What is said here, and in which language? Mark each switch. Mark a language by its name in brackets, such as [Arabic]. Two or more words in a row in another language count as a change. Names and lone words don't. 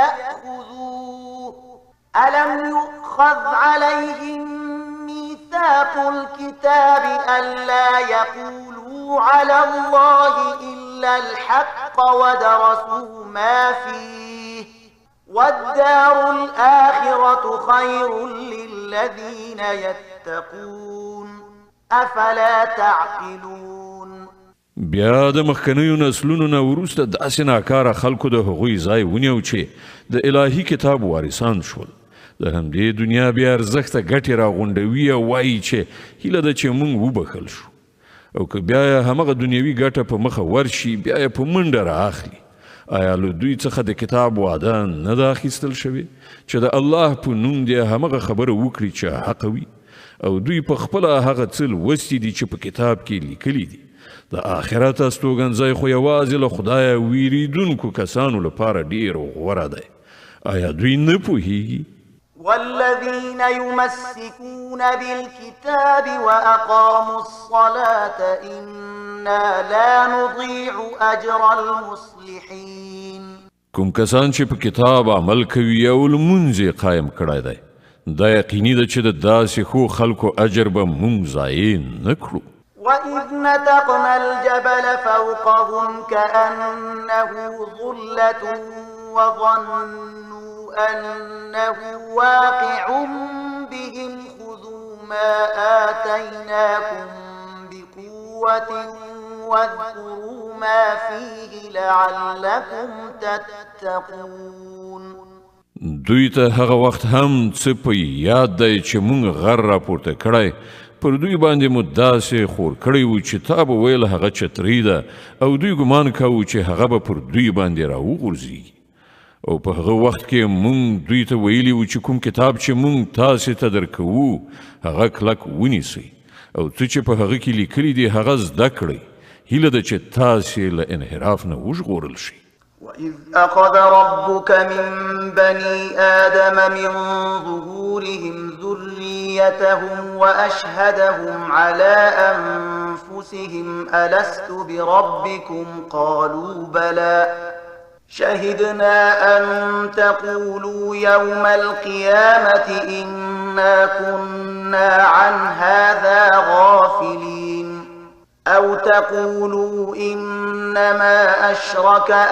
[Arabic] يأخذوه ألم يؤخذ عليهم ميثاق الكتاب ألا يقولوا على الله إلا الحق ودرسوا ما فيه والدار الآخرة خير للذين يتقون أفلا تعقلون. [Pashto] بیا د مخکنیو نسلونو نه وروسته داسې ناکاره خلکو د هغوی ځای ونیو چې د الهي کتاب وارثان شول. د همدې دنیا بیا ارزښته ګټې راغونډوي او وایي چې هیله ده چې موږ وبخښل شو، او که بیا یې همغه دنیوي ګټه په مخه ورشي بیا یې په منډه رااخلي. آیا له دوی څخه د کتاب وعده نه ده اخیستل شوې چې د الله په نوم دې همغه خبره وکړي چې حق وي، او دوی په خپله هغه څه لوستي دي چې په کتاب کې لیکلي دي. د آخرت استوګنځی خو یوازې له خدایه ویریدونکو کسانو لپاره ډیر غوره دی. آیا دوی نه پوهیږي؟ [Arabic] والذين يمسكون بالكتاب وأقاموا الصلاة إنا لا نضيع أجر المصلحين. [Pashto] کوم کسان چې په کتاب عمل کوي او لمونځ یې قایم کړی دی، دا یقیني ده چې د داسې ښو خلکو اجر به موږ ضایع نه کړو. [Arabic] وإذ نتقنا الجبل فوقهم كأنه ظلة وظنوا أنه واقع بهم خذوا ما آتيناكم بقوة واذكروا ما فيه لعلكم تتقون. [Pashto] دوی ته هغه وخت هم څه په یاد دی چې موږ غر راپورته کړی، پر دوی باندې مو داسې خور کړی و چې تا به ویل هغه چترۍ ده، او دوی ګمان کوو چې هغه به پر دوی باندې راوغورځېږي. او په هغه وخت کې مونږ دوی ته ویلي و چې کوم کتاب چې مونږ تاسې ته درکوو هغه کلک ونیسئ، او څه چې په هغه کې لیکلي دي هغه زده کړئ. هیله ده چې تاسې له انحراف نه وژغورل شئ. [Arabic] وإذ أخذ ربك من بني آدم من ظهورهم ذريتهم وأشهدهم على أنفسهم ألست بربكم قالوا بلى شهدنا أن تقولوا يوم القيامة إنا كنا عن هذا غافلين أو تقولوا إنما أشرك